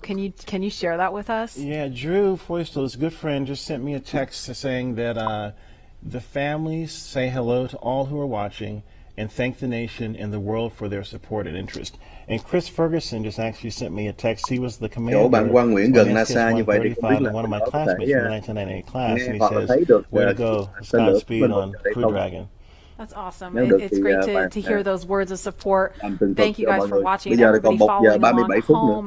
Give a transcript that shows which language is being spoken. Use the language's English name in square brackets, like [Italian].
[English] Can you share that with us? Yeah, Drew Foystel, his good friend, just sent me a text saying that the families say hello to all who are watching and thank the nation and the world for their support and interest. And Chris Ferguson just actually sent me a text. He was the commander [Vietnamese] bạn Quang Nguyễn gần NASA như vậy thì không biết là [English] one of my classmates from the 1998 class, and he says, way to go, Godspeed on Crew Dragon. That's awesome. It's great to hear those words of support. Thank you guys for watching and everybody following along at home.